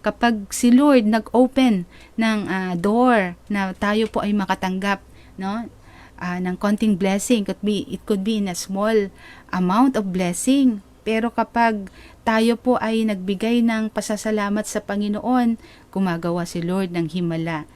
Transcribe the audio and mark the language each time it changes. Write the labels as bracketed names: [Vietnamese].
[Filipino] Kapag si Lord nag-open ng door na tayo po ay makatanggap, no? Ng konting blessing, [English] it could be in a small amount of blessing. [Filipino] Pero kapag tayo po ay nagbigay ng pasasalamat sa Panginoon, gumagawa si Lord ng himala.